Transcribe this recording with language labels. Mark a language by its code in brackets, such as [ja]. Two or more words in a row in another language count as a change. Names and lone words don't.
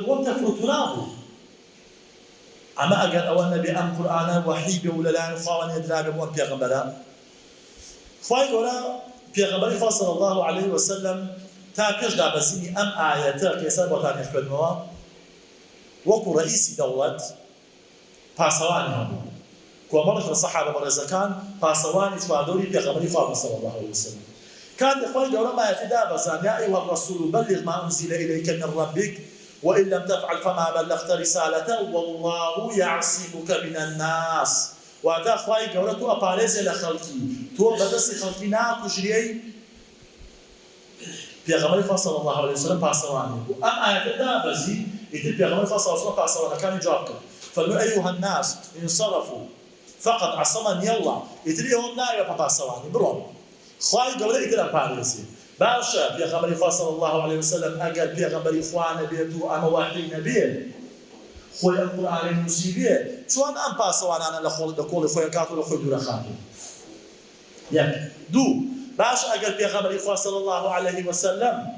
[ckb] بۆ تەفروت نابوو ئەمە ئەگەر ئەوە نەبێ ئەم قورئانە وەحی بێ و لەلایەن خواوە نێدرابێ بۆ ئەم پێغەمبەرە خوای گەورە پێغەمبەری خوا [ar] صلی الله عليه وسلم [ckb] تا پێش دابەزینی ئەم ئایەتە کە ئێستا بۆتان خوێندمەوە وەکو ڕئیسی دەوڵەت پاسەوانی هەبوو کۆمەڵێک لە سەحابە بەڕێزەکان پاسەوانی چواردەوری پێغەمبەری خوا [ar] صلی الله عليه وسلم [ckb] كان خوای گەورە مایەتی دابەزان [ar] یا ئەیها الرسول بلغ ما أنزل إليك من ربك وإن لم تفعل فما بلغت رسالته والله يعصمك من الناس [ckb] واتا خوای گەورە تۆ ئەپارێزێ لە خەڵکی تۆ بەدەستی خەڵکی ناکوژریەی پێغەمبەری خوا [ar] صلی الله عليه وسلم [ckb] پاسەوانی بوو ئەم ئایەتە دابەزی ئیتر پێغەمبەری خوا [ar] صلی الله عليه وسلم [ckb] پاسەوانەکانی جواب کرد فەرمووی [ar] أيها الناس انصرفوا فقط عصمني الله [ckb] ئیتر ئێوەم ناوێ پاسەوانی بڕۆن خوای گەورە ئیتر ئەپارێزێ باشە پێغەمبەری خوا [ar] صلی الله عليه وسلم [ckb] ئەگەر پێغەمبەری خوا نەبێت و ئەمە وحی نەبێت خۆی ئەم قورئانەی نووسی بێت چۆن ئەم پاسەوانانە لە کۆڵی خۆی کات و لە خۆی دوورەخاتێ یەک دوو باش ئەگەر پێغەمبەری خوا [ar] صلی الله عليه وسلم